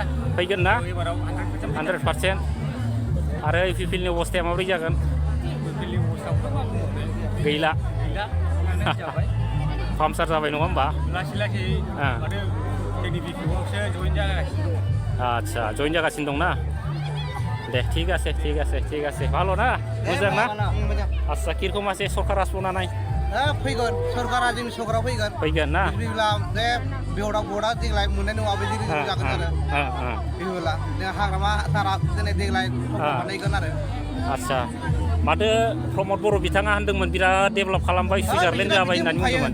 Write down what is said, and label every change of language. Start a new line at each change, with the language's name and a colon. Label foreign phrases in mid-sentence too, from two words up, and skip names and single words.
Bodo: फैगोन ना 100% आरो इपिपिएलनि अबस्थाया माब्रै जागोन गैला पाम्पसार जाबाय नङा होमबा लासै आदसा जइन जागासिनो दंना दे
Bangla: ঠিক আছে ভালো
Bodo: না मोजां ना आदसा किरखम আছে सरकारा सनानाय फैगोन सरकारा जोंनि सरकाराव फैगोन ना बिदिब्ला बे बेवड़ा बर्डआ देग्लाय मोननाय नङा बिदि जागोन आरो बिदिब्ला जों हाग्रामा सारा दिनै देग्लाय बानायगोन आरो आदसा माथो प्रमद बर' बिथाङा होनदोंमोन बिराद डेभेलप खालामबाय सुइजारलेण्ड जाबाय होननानै बुंदोंमोन